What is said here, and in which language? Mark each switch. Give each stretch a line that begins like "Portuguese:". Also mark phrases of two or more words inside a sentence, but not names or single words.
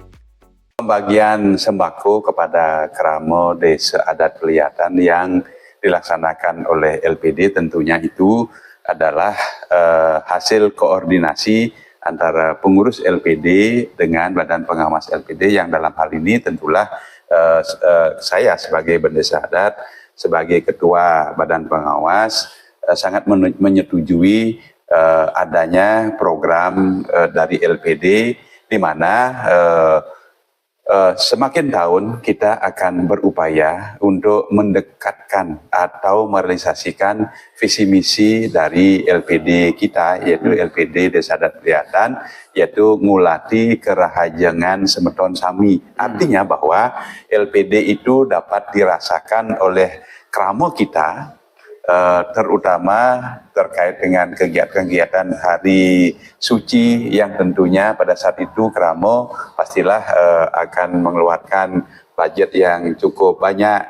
Indonesian: Pembagian sembako kepada Keramo Desa Adat Peliatan yang dilaksanakan oleh LPD tentunya itu adalah hasil koordinasi antara pengurus LPD dengan Badan Pengawas LPD yang dalam hal ini tentulah saya sebagai Bendesa Adat, sebagai Ketua Badan Pengawas sangat menyetujui adanya program dari LPD di mana semakin tahun kita akan berupaya untuk mendekatkan atau merealisasikan visi misi dari LPD kita, yaitu LPD Desa Adat Peliatan, yaitu
Balinese: ngulati kerahajengan semeton sami.
Indonesian: Artinya bahwa LPD itu dapat dirasakan oleh keramo kita, terutama terkait dengan kegiatan-kegiatan hari suci yang tentunya pada saat itu keramo pastilah akan mengeluarkan budget yang cukup banyak.